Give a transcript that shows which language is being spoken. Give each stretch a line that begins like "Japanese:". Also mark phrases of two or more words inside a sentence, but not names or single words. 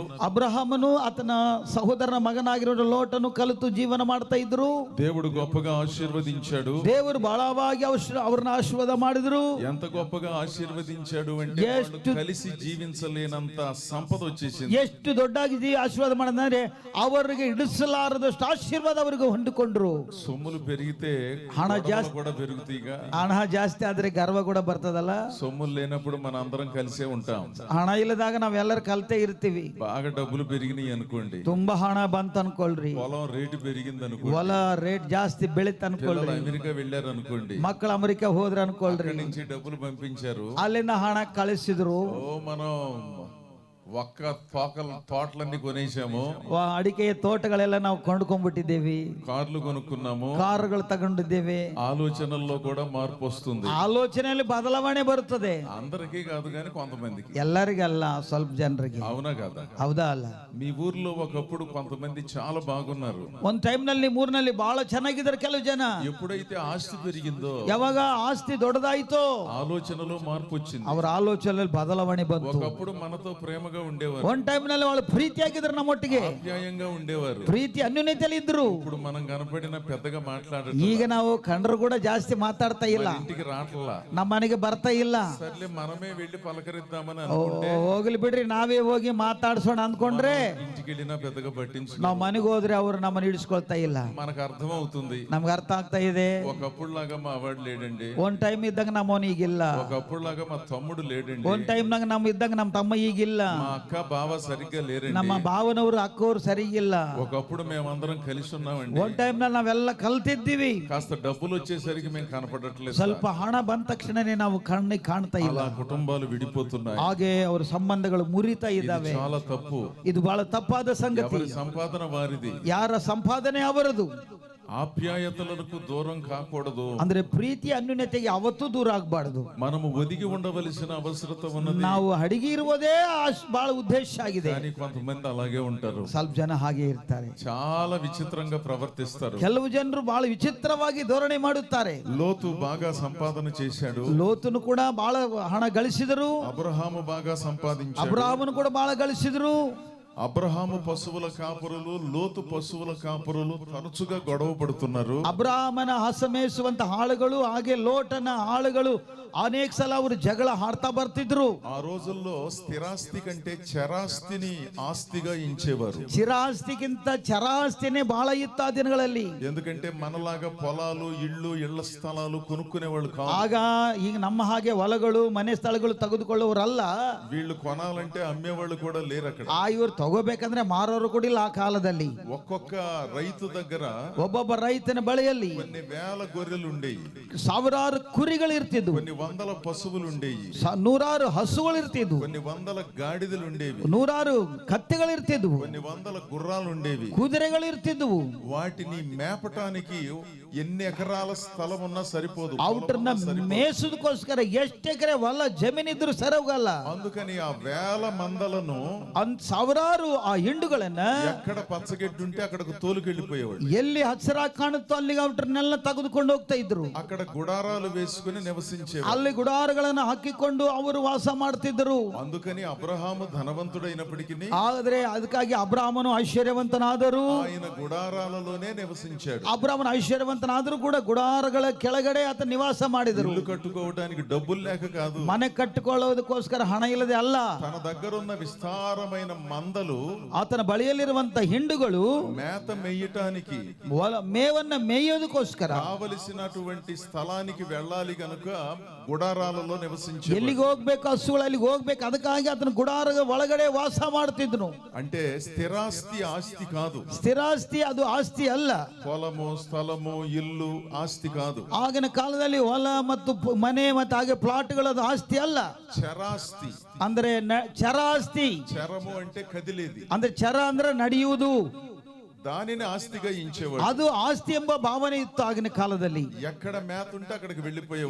Kannada: ಅಬ್ರಹಾಮನು ಆತನ ಸಹೋದರನ ಮಗನಾಗಿರೋ ಲೋಟನು ಕಲಿತು ಜೀವನ ಮಾಡ್ತಾ ಇದ್ರು.
Telugu: దేవుడు గొప్పగా ఆశీర్వదించాడు.
Kannada: ದೇವರು ಬಹಳವಾಗಿ ಅವ್ರನ್ನ ಆಶೀರ್ವಾದ ಮಾಡಿದ್ರು.
Telugu: ఎంత గొప్పగా ఆశీర్వదించాడు అంటే వాళ్ళు కలిసి జీవించలేనంత సంపద వచ్చేసింది.
Kannada: ಎಷ್ಟು ದೊಡ್ಡಾಗಿ ಆಶೀರ್ವಾದ ಮಾಡಿದ್ರೆ ಅವರಿಗೆ ಇಡಿಸಲಾರದಷ್ಟು ಆಶೀರ್ವಾದ ಅವರಿಗೆ ಹೊಂದಿಕೊಂಡ್ರು.
Telugu: సొమ్ములు పెరిగితే
Kannada: ಹಣ
Telugu: గొడవలు కూడా పెరుగుతాయిగా.
Kannada: ಹಣ ಜಾಸ್ತಿ ಆದ್ರೆ ಗರ್ವ ಕೂಡ ಬರ್ತದಲ್ಲ.
Telugu: సొమ్ములు లేనప్పుడు మన అందరం కలిసే ఉంటాం.
Kannada: ಹಣ ಇಲ್ಲದಾಗ ನಾವೆಲ್ಲರೂ ಕಲ್ತೇ ಇರ್ತೀವಿ.
Telugu: బాగా డబ్బులు పెరిగినాయి అనుకోండి,
Kannada: ತುಂಬಾ ಹಣ ಬಂತ ಅನ್ಕೊಳ್ರಿ,
Telugu: పొలం రేటు పెరిగింది అనుకోండి,
Kannada: ಹೊಲ ರೇಟ್ ಜಾಸ್ತಿ ಬೆಳಿತ ಅನ್ಕೊಳ್ರಿ,
Telugu: అమెరికా వెళ్ళారు అనుకోండి,
Kannada: ಮಕ್ಕಳು ಅಮೆರಿಕ ಹೋದ್ರ ಅನ್ಕೊಳ್ರಿ,
Telugu: అక్కడి నుంచి డబ్బులు పంపించారు,
Kannada: ಅಲ್ಲಿಂದ ಹಣ ಕಳಿಸಿದ್ರು.
Telugu: మనం ఒక్క తోటలన్నీ కొనేసాము,
Kannada: ಅಡಿಕೆಯ ತೋಟಗಳೆಲ್ಲ ನಾವು ಕೊಂಡ್ಕೊಂಡ್ಬಿಟ್ಟಿದ್ದೇವೆ,
Telugu: కార్లు కొనుక్కున్నాము,
Kannada: ಕಾರುಗಳು ತಗೊಂಡಿದ್ದೇವೆ.
Telugu: ఆలోచనల్లో కూడా మార్పు వస్తుంది.
Kannada: ಆಲೋಚನೆಯಲ್ಲಿ ಬದಲಾವಣೆ ಬರುತ್ತದೆ.
Telugu: అందరికీ కాదు కానీ కొంతమందికి.
Kannada: ಎಲ್ಲರಿಗಲ್ಲ, ಸ್ವಲ್ಪ ಜನರಿಗೆ.
Telugu: అవునా కదా?
Kannada: ಹೌದಾ ಅಲ್ಲ?
Telugu: మీ ఊర్లో ఒకప్పుడు కొంతమంది చాలా బాగున్నారు.
Kannada: ಒಂದ್ ಟೈಮ್ ನಲ್ಲಿ ಮೂರ್ನಲ್ಲಿ ಬಹಳ ಚೆನ್ನಾಗಿದ್ದಾರೆ ಕೆಲವು ಜನ.
Telugu: ఎప్పుడైతే ఆస్తి పెరిగిందో,
Kannada: ಯಾವಾಗ ಆಸ್ತಿ ದೊಡ್ಡದಾಯ್ತೋ,
Telugu: ఆలోచనలో మార్పు వచ్చింది.
Kannada: ಅವರ ಆಲೋಚನೆಯಲ್ಲಿ ಬದಲಾವಣೆ ಬಂತು.
Telugu: ఒకప్పుడు మనతో ప్రేమగా ఉండేవారు,
Kannada: ಒಂದ್ ಟೈಮ್ ನಲ್ಲಿ వాళ్ళు ಪ್ರೀತಿಯಾಗಿದ್ರು, ನಮ್ಮೊಟ್ಟಿಗೆ
Telugu: ఆప్యాయంగా ఉండేవారు.
Kannada: ಪ್ರೀತಿ ಅನ್ಯೋನ್ಯತೆಯಲ್ಲಿ ಇದ್ರು.
Telugu: ఇప్పుడు మనం కనపడిన పెద్దగా మాట్లాడటం,
Kannada: ಈಗ ನಾವು ಕಂಡ್ರು ಕೂಡ ಜಾಸ್ತಿ ಮಾತಾಡ್ತಾ ಇಲ್ಲ,
Telugu: ఇంటికి రావట్లా.
Kannada: ನಮ್ಮ ಮನೆಗೆ ಬರ್ತಾ ಇಲ್ಲ.
Telugu: సర్లే మనమే వెళ్ళి పలకరిద్దామని అనుకుంటే
Kannada: ಹೋಗ್ಲಿ ಬಿಡ್ರಿ, ನಾವೇ ಹೋಗಿ ಮಾತಾಡ್ಸೋಣ ಅಂದ್ಕೊಂಡ್ರೆ
Telugu: ఇంటికి వెళ్ళినా పెద్దగా పట్టించుకో.
Kannada: ನಾವ್ ಮನೆಗೆ ಹೋದ್ರೆ ಅವ್ರು ನಮ್ಮನ್ನ ಹಿಡಿಸ್ಕೊಳ್ತಾ ಇಲ್ಲ.
Telugu: మనకు అర్థం అవుతుంది,
Kannada: ನಮ್ಗೆ ಅರ್ಥ ಆಗ್ತಾ ಇದೆ.
Telugu: ఒకప్పుడు లాగా మా వాడు లేడండి,
Kannada: ಒಂದ್ ಟೈಮ್ ಇದ್ದಾಗ ನಮ್ಮವನು ಈಗಿಲ್ಲ.
Telugu: ఒకప్పుడు లాగా మా తమ్ముడు లేడండి,
Kannada: ಒಂದ್ ಟೈಮ್ ನಾಗ ನಮ್ ಇದ್ದಾಗ ನಮ್ ತಮ್ಮ ಈಗಿಲ್ಲ.
Telugu: మా అక్క బావ సరిగ్గా లేరండి,
Kannada: ನಮ್ಮ ಭಾವನವರು ಅಕ್ಕವ್ರು ಸರಿಗಿಲ್ಲ.
Telugu: ఒకప్పుడు మేమందరం కలిసి ఉన్నామండి.
Kannada: ಒಂದ್ ಟೈಮ್ ನಲ್ಲಿ ನಾವೆಲ್ಲ ಕಲ್ತಿದ್ದೀವಿ.
Telugu: కాస్త డబ్బులు వచ్చేసరికి మేము కనపడట్లేదు.
Kannada: ಸ್ವಲ್ಪ ಹಣ ಬಂದ ತಕ್ಷಣನೇ ನಾವು ಕಣ್ಣಿಗೆ ಕಾಣ್ತಾ ಇಲ್ಲ.
Telugu: అలా కుటుంబాలు విడిపోతున్నాయి.
Kannada: ಹಾಗೆ ಅವ್ರ ಸಂಬಂಧಗಳು ಮುರಿತಾ ಇದ್ದಾವೆ.
Telugu: చాలా తప్పు.
Kannada: ಇದು ಬಹಳ ತಪ್ಪಾದ ಸಂಗತಿ.
Telugu: ఎవరి సంపాదన వారిది,
Kannada: ಯಾರ ಸಂಪಾದನೆ ಅವರದು.
Telugu: ఆప్యాయతలకు దూరం కాకూడదు.
Kannada: ಅಂದ್ರೆ ಪ್ರೀತಿ ಅನ್ಯೂನ್ಯತೆಗೆ ಯಾವತ್ತೂ ದೂರ ಆಗ್ಬಾರ್ದು.
Telugu: మనము ఒదిగి ఉండవలసిన అవసరత ఉన్నది.
Kannada: ನಾವು ಅಡಿಗೆ ಇರುವುದೇ ಬಹಳ ಉದ್ದೇಶ ಆಗಿದೆ.
Telugu: కానీ కొంతమంది అలాగే ఉంటారు,
Kannada: ಸ್ವಲ್ಪ ಜನ ಹಾಗೆ ಇರ್ತಾರೆ,
Telugu: చాలా విచిత్రంగా ప్రవర్తిస్తారు.
Kannada: ಕೆಲವು ಜನರು ಬಹಳ ವಿಚಿತ್ರವಾಗಿ ಧೋರಣೆ ಮಾಡುತ್ತಾರೆ.
Telugu: లోతు బాగా సంపాదన చేశాడు,
Kannada: ಲೋತನು ಕೂಡ ಬಹಳ ಹಣ ಗಳಿಸಿದರು.
Telugu: అబ్రహాము బాగా సంపాదించాడు.
Kannada: ಅಬ್ರಾಹಮನು ಕೂಡ ಬಹಳ ಗಳಿಸಿದ್ರು.
Telugu: అబ్రహాము పశువుల కాపురులు, లోతు పశువుల కాపురులు తరచుగా గొడవ పడుతున్నారు.
Kannada: ಅಬ್ರಾಹಮನ ಹಸ ಮೇಯಿಸುವಂತ ಆಳುಗಳು ಹಾಗೆ ಲೋಟನ ಆಳುಗಳು ಅನೇಕ ಸಲ ಅವರು ಜಗಳ ಆಡ್ತಾ ಬರ್ತಿದ್ರು.
Telugu: ఆ రోజుల్లో స్థిరాస్తి కంటే చరాస్తిని ఆస్తిగా ఎంచేవారు.
Kannada: ಚಿರಾಸ್ತಿಗಿಂತ ಚರಾಸ್ತಿನೇ ಬಹಳ ಇತ್ತು ಆ ದಿನಗಳಲ್ಲಿ.
Telugu: ఎందుకంటే మనలాగా పొలాలు, ఇళ్ళు, ఇళ్ల స్థలాలు కొనుక్కునే వాళ్ళు కాదు.
Kannada: ಆಗ ಈಗ ನಮ್ಮ ಹಾಗೆ ಹೊಲಗಳು ಮನೆ ಸ್ಥಳಗಳು ತೆಗೆದುಕೊಳ್ಳುವರಲ್ಲ.
Telugu: వీళ్ళు కొనాలంటే అమ్మేవాళ్ళు కూడా లేరు అక్కడ.
Kannada: ಇವರು ತಗೋಬೇಕಂದ್ರೆ ಮಾರೋರು ಕೂಡ ಇಲ್ಲ ಆ ಕಾಲದಲ್ಲಿ.
Telugu: ఒక్కొక్క రైతు దగ్గర
Kannada: ಒಬ್ಬೊಬ್ಬ ರೈತನ ಬಳಿಯಲ್ಲಿ
Telugu: కొన్ని వేల గొర్రెలు ఉండేవి,
Kannada: ಸಾವಿರಾರು ಕುರಿಗಳು ಇರ್ತಿದ್ವು,
Telugu: కొన్ని వందల పశువులు ఉండేవి,
Kannada: ನೂರಾರು ಹಸುಗಳು ಇರ್ತಿದ್ವು,
Telugu: కొన్ని వందల గాడిదలు ఉండేవి,
Kannada: ನೂರಾರು ಕತ್ತೆಗಳು ಇರ್ತಿದ್ವು,
Telugu: కొన్ని వందల గుర్రాలు ఉండేవి.
Kannada: ಕುದುರೆಗಳು ಇರ್ತಿದ್ವು.
Telugu: వాటిని మేపటానికి ఎన్ని ఎకరాల స్థలం ఉన్నా సరిపోదు,
Kannada: ಔಟ್ರನ್ನ ಮೇಸುದಕ್ಕೋಸ್ಕರ ಎಷ್ಟು ಎಕರೆ ಹೊಲ ಜಮೀನಿದ್ರು ಸರೋಗಲ್ಲ.
Telugu: అందుకని ఆ వేల మందలను
Kannada: ಸಾವಿರಾರು ಆ ಹಿಂಡುಗಳನ್ನ
Telugu: ఎక్కడ పచ్చగడ్డి ఉంటే అక్కడకు తోలుకెళ్ళిపోయేవాడు.
Kannada: ಎಲ್ಲಿ ಹಸಿರಾಗಿ ಕಾಣುತ್ತೋ ಅಲ್ಲಿಗೆ ಔಟ್ರನ್ನೆಲ್ಲ ತೆಗೆದುಕೊಂಡು ಹೋಗ್ತಾ ಇದ್ರು.
Telugu: అక్కడ గుడారాలు వేసుకుని నివసించేవారు.
Kannada: ಅಲ್ಲಿ ಗುಡಾರಗಳನ್ನು ಹಾಕಿಕೊಂಡು ಅವರು ವಾಸ ಮಾಡ್ತಿದ್ರು.
Telugu: అందుకని అబ్రహాము ధనవంతుడైనప్పటికీ
Kannada: ಆದ್ರೆ ಅದಕ್ಕಾಗಿ ಅಬ್ರಾಮನು ಐಶ್ವರ್ಯವಂತನಾದರು.
Telugu: ఆయన గుడారాలలోనే నివసించాడు.
Kannada: ಅಬ್ರಾಮನ ಐಶ್ವರ್ಯವಂತನಾದರೂ ಕೂಡ ಗುಡಾರಗಳ ಕೆಳಗಡೆ ಆತ ನಿವಾಸ ಮಾಡಿದರು.
Telugu: ఇల్లు కట్టుకోవడానికి డబ్బులు లేక కాదు,
Kannada: ಮನೆ ಕಟ್ಟಿಕೊಳ್ಳೋದಕ್ಕೋಸ್ಕರ ಹಣ ಇಲ್ಲದೆ ಅಲ್ಲ.
Telugu: తన దగ్గరున్న విస్తారమైన మందలు
Kannada: ಆತನ ಬಳಿಯಲ್ಲಿರುವಂತ ಹಿಂಡುಗಳು
Telugu: మేత మెయ్యటానికి
Kannada: ಮೇವನ್ನ ಮೇಯೋದಕ್ಕೋಸ್ಕರ
Telugu: కావలసినటువంటి స్థలానికి వెళ్ళాలి కనుక గుడారాలలో నివసించాడు.
Kannada: ಎಲ್ಲಿಗೆ ಹೋಗ್ಬೇಕು, ಹಸುಗಳು ಅಲ್ಲಿಗೆ ಹೋಗ್ಬೇಕು, ಅದಕ್ಕಾಗಿ ಆತನ ಗುಡಾರದ ಒಳಗಡೆ ವಾಸ ಮಾಡ್ತಿದ್ನು.
Telugu: అంటే స్థిరాస్తి ఆస్తి కాదు,
Kannada: ಸ್ಥಿರಾಸ್ತಿ ಅದು ಆಸ್ತಿ ಅಲ್ಲ.
Telugu: పొలము స్థలము ఇల్లు ఆస్తి కాదు.
Kannada: ಆಗಿನ ಕಾಲದಲ್ಲಿ ಹೊಲ ಮತ್ತು ಮನೆ ಮತ್ತು ಹಾಗೆ ಪ್ಲಾಟ್ಗಳು ಅದು ಆಸ್ತಿ ಅಲ್ಲ.
Telugu: చరాస్తి
Kannada: ಅಂದ್ರೆ ಚರಾಸ್ತಿ.
Telugu: చరము అంటే కదిలేది,
Kannada: ಅಂದ್ರೆ ಚರ ಅಂದ್ರೆ ನಡೆಯುವುದು,
Telugu: దానిని ఆస్తిగా ఎంచేవాడు.
Kannada: ಅದು ಆಸ್ತಿ ಎಂಬ ಭಾವನೆ ಇತ್ತು ಆಗಿನ ಕಾಲದಲ್ಲಿ.
Telugu: ఎక్కడ మేత ఉంటే అక్కడికి వెళ్ళిపోయేవాడు.